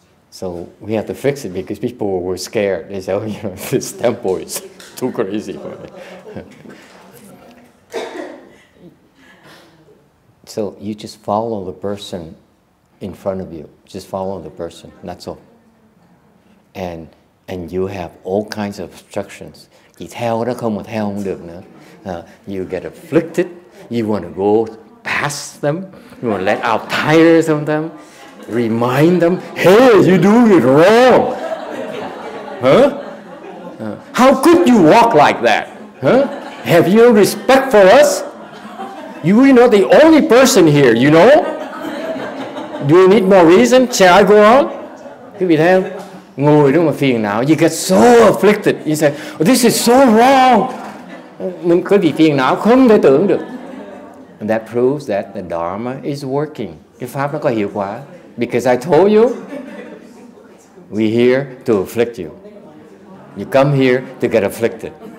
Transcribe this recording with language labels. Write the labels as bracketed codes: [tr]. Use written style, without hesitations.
[en] So we have to fix it because people were scared. They said, "Oh, this temple is too crazy for me." So you just follow the person in front of you. Just follow the person. That's all. And you have all kinds of obstructions. [vi] Chỉ theo đó không mà theo không được nữa. [en] You get afflicted. You want to go past them. You want to let out tires on them. Remind them, hey, you doing it wrong. Huh? How could you walk like that? Huh? Have you respect for us? You are not the only person here, you know? Do you need more reason? Shall I go on? [vi] Quý vị thấy không? Ngồi đó mà phiền não. [en] You get so afflicted. You say, oh, this is so wrong. [vi] Mình có bị phiền não không thể tưởng được. [en] And that proves that the Dharma is working. [vi] Cái Pháp nó có hiệu quả. [en] Because I told you, we're here to afflict you. You come here to get afflicted.